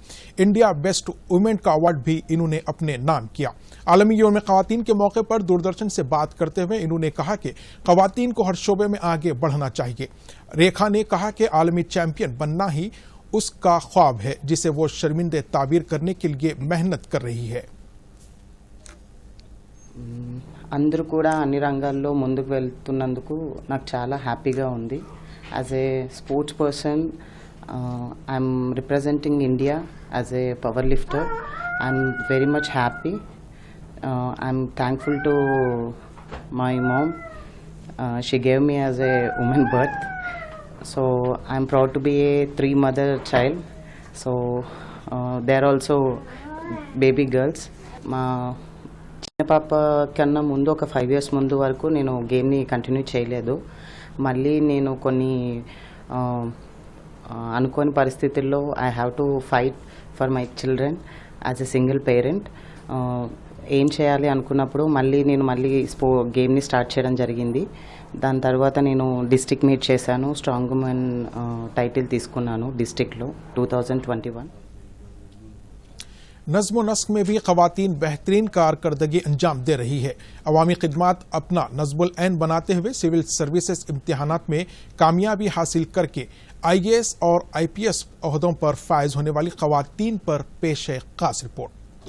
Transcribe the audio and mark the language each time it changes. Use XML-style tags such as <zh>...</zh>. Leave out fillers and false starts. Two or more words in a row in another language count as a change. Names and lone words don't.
<en>India Best Women</en> <ur>کا ایوارڈ بھی انہوں نے اپنے نام کیا. عالمی یوم خواتین کے موقع پر دوردرشن سے بات کرتے ہوئے انہوں نے کہا کہ خواتین کو ہر شعبے میں آگے بڑھنا چاہیے. ریکھا نے کہا کہ عالمی چیمپئن بننا ہی اس کا خواب ہے جسے وہ شرمندۂ تعبیر کرنے کے لیے محنت کر رہی ہے.</ur> <te>అందరూ కూడా అన్ని రంగాల్లో ముందుకు వెళ్తున్నందుకు నాకు చాలా హ్యాపీగా ఉంది।</te> <en>As a sports person I'm representing India as a power lifter. I'm very much happy. I'm thankful to my mom, she gave me as a women birth, so I'm proud to be a 3 mother child. So they are also baby girls.</en> <te>మా పాప కన్నా ముందు ఒక 5 years ముందు వరకు నేను గేమ్ని కంటిన్యూ చేయలేదు। మళ్ళీ నేను కొన్ని అనుకోని పరిస్థితుల్లో</te> <en>I have to fight for my children as a single parent.</en> <te>ఏం చేయాలి అనుకున్నప్పుడు నేను గేమ్ని స్టార్ట్ చేయడం జరిగింది। దాని తర్వాత నేను</te> <en>district meet</en> <te>చేశాను,</te> <en>strong women title</en> <te>తీసుకున్నాను డిస్ట్రిక్ట్లో 2021।</te> <ur>نظم نسق میں بھی خواتین بہترین کارکردگی انجام دے رہی ہے. عوامی خدمات اپنا نظم العین بناتے ہوئے</ur> <en>civil services</en> <ur>امتحانات میں کامیابی حاصل کرکے IAS اور IPS عہدوں پر فائز ہونے والی خواتین پر پیش ہے خاص رپورٹ.</ur>